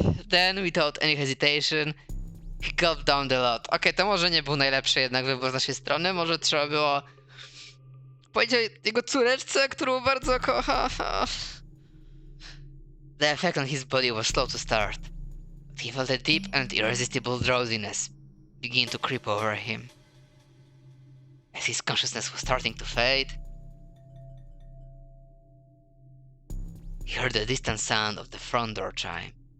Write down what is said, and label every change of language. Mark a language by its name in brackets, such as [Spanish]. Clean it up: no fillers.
[English] Then, without any hesitation, he gulped down the lot. [Polish] Okej, to może nie był najlepszy jednak wybór z naszej strony. Może trzeba było powiedzieć jego córeczce, którą bardzo kocha. [English] The effect on his body was slow to start, but he felt a deep and irresistible drowsiness begin to creep over him. As his consciousness was starting to fade, he heard the distant sound of the front door chime.